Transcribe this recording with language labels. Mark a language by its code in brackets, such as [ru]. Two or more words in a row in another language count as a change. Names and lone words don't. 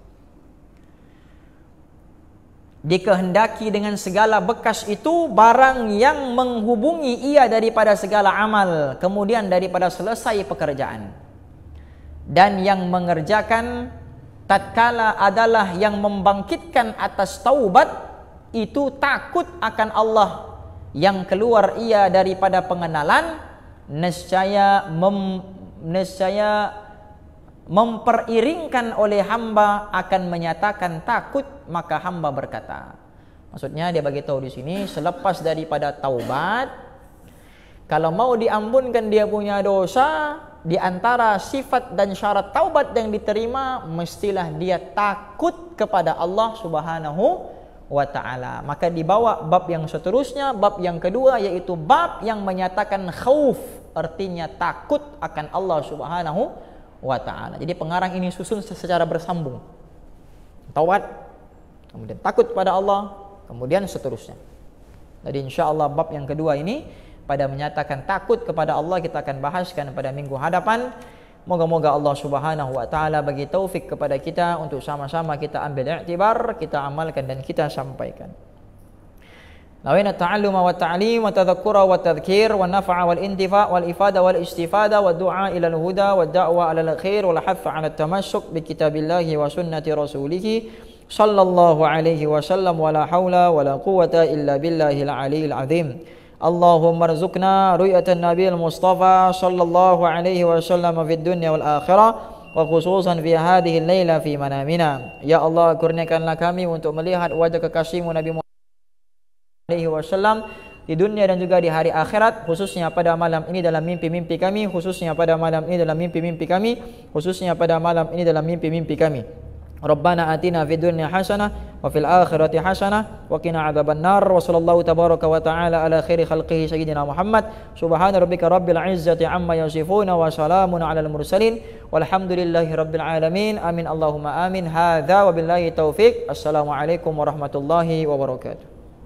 [ms] Dikehendaki dengan segala bekas itu barang yang menghubungi ia daripada segala amal, kemudian daripada selesai pekerjaan. Dan yang mengerjakan tatkala adalah yang membangkitkan atas taubat, itu takut akan Allah, yang keluar ia daripada pengenalan, nescaya memperiringkan oleh hamba akan menyatakan takut, maka hamba berkata. Maksudnya dia bagi tahu di sini, selepas daripada taubat, kalau mau diampunkan dia punya dosa, di antara sifat dan syarat taubat yang diterima, mestilah dia takut kepada Allah [ar] سبحانه وتعالى. [ms] Maka dibawa bab yang seterusnya, bab yang kedua, yaitu bab yang menyatakan khauf, artinya takut akan Allah [ar] سبحانه وتعالى. [ms] Jadi pengarang ini susun secara bersambung. Taubat, kemudian takut kepada Allah, kemudian seterusnya. Jadi insyaAllah bab yang kedua ini pada menyatakan takut kepada Allah kita akan bahaskan pada minggu hadapan. Moga-moga Allah [ar] سبحانه وتعالى [ms] bagi taufik kepada kita untuk sama-sama kita ambil iktibar, kita amalkan dan kita sampaikan. [ar] نوينا التعلم والتعليم والتذكر والتذكير والنفع والانتفاع والإفادة والاستفادة والدعاء إلى الهدى والدعوة إلى الخير والحث على التمسك بكتاب الله وسنة رسوله صلى الله عليه وسلم ولا حول ولا قوة إلا بالله العلي العظيم. اللهم ارزقنا رؤية النبي المصطفى صلى الله عليه وسلم في الدنيا والآخرة وخصوصا في هذه الليلة في منامنا. [ms] Ya Allah, kurniakanlah kami untuk melihat wajah kekasihmu Nabi Muhammad [ar] عليه وسلم [ms] di dunia dan juga di hari akhirat, khususnya pada malam ini dalam mimpi-mimpi kami, khususnya pada malam ini dalam mimpi-mimpi kami, khususnya pada malam ini dalam mimpi-mimpi kami. [ar] ربنا آتنا في الدنيا حسنة وفي الآخرة حسنة وقنا عذاب النار. وصلى الله تبارك وتعالى على خير خلقه سيدنا محمد. سبحان ربك رب العزة عما يصفون وسلام على المرسلين والحمد لله رب العالمين. آمين اللهم آمين. هذا وبالله التوفيق السلام عليكم ورحمة الله وبركاته.